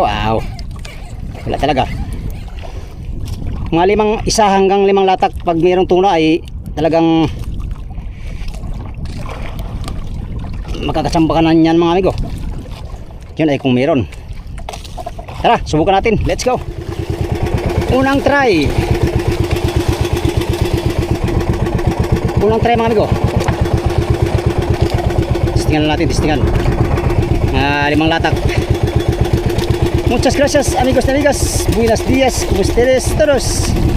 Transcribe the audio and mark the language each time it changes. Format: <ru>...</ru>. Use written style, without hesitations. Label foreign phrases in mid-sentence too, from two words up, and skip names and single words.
<tl>Wala talaga. Mga 1 hanggang 5 latag pag mayroong tuna ay talagang makakatsambakan yan mga amigo. Yun ay kung meron. Tara, subukan natin.</tl> <en>Let's go.</en> <tl>Unang try mga amigo. Testingan natin, testingan. 5 latak.</tl> <es>Muchas gracias amigos y amigas. Buenos días, como ustedes todos.</es>